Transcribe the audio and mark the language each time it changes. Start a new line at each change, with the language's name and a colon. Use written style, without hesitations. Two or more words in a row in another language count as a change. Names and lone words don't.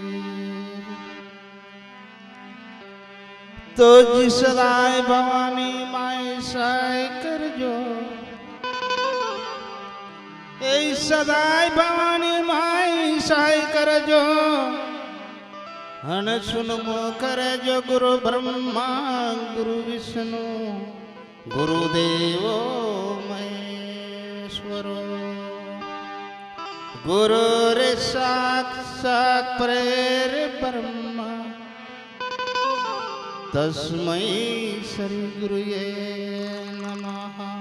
Sindhi: तो जी सदाय भवानी माई साय कर जो ए सदाय भवानी माई साय कर जो हन सुन मो करे जो
Sanskrit: गुरु ब्रह्मा गुरु विष्णु गुरुदेव महेश्वरो गुरु रे साक्षात् प्रेर ब्रह्मा तस्मै श्री गुरुये नमः।